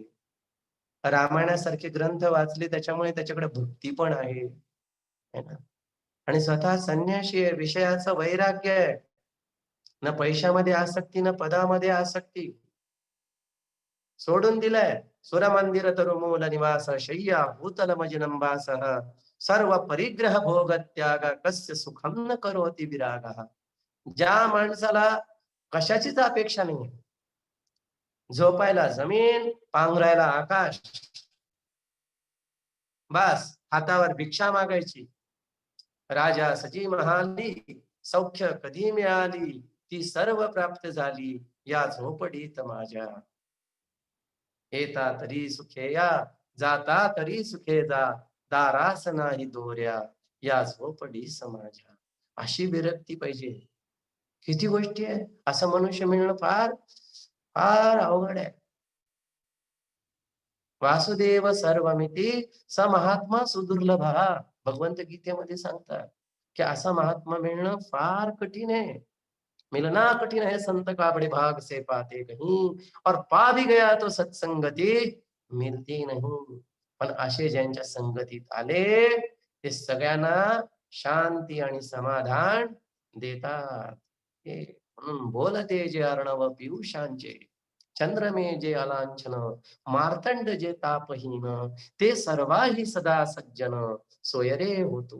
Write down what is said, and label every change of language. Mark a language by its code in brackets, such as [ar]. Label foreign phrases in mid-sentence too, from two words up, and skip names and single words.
[mr] रामायणासारखे ग्रंथ वाचले त्याच्यामुळे त्याच्याकडे भक्ती पण आहे, [hi] है ना. [mr] आणि स्वतः संन्याशी आहे, विषयाचं वैराग्य आहे. न पैशामध्ये आसक्ती, न पदामध्ये आसक्ती. सोडून दिलंय. [sa] सुरमंदिर तरुमूल निवास शय्या भूतल मजिनंबासह सर्व परिग्रह भोग त्याग कस्य सुखम न करोति विरागः. [mr] ज्या माणसाला कशाचीच अपेक्षा नाही, झोपायला जमीन, पांघरायला आकाश, बस हातावर भिक्षा मागायची, राजा सजी महाली सौख्य कधी मिळाली, ती सर्व प्राप्त झाली या झोपडीत माझ्या. येता तरी सुखे या, जाता तरी सुखे जा, दारास नाही दोऱ्या या झोपडी समाजा. अशी विरक्ती पाहिजे. किती गोष्टी आहे, असं मनुष्य मिळणं फार फार अवघड आहे. [sa] वासुदेव सर्वमिती स महात्मा सुदुर्लभ. [mr] भगवंत गीतेमध्ये सांगतात की असा महात्मा मिळणं फार कठीण आहे. [hi] मिलना कठिन है संत का बड़े भाग से पाते कहीं, और पा भी गया तो सत्संगती मिलती नहीं. [mr] पण असे ज्यांच्या संगतीत आले ते सगळ्यांना शांती आणि समाधान देतात. म्हणून बोलते जे अर्णव पियुषांचे, चंद्रमे जे अलांछन, मार्तंड जे तापहीन, ते सर्वाही सदा सज्जन, सोयरे होतो.